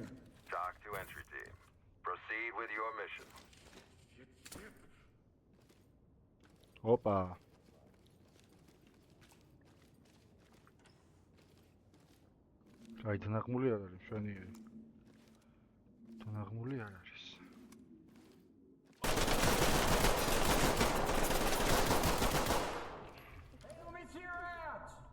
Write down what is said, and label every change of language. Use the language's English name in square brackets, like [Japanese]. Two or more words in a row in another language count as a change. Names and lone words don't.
[English] Talk to entry team. Proceed with your mission. [Georgian] ოპა. აი დანაღმული არ არის, მშვენიერი. დანაღმული არ არის. [English] Hey, let me see your hands.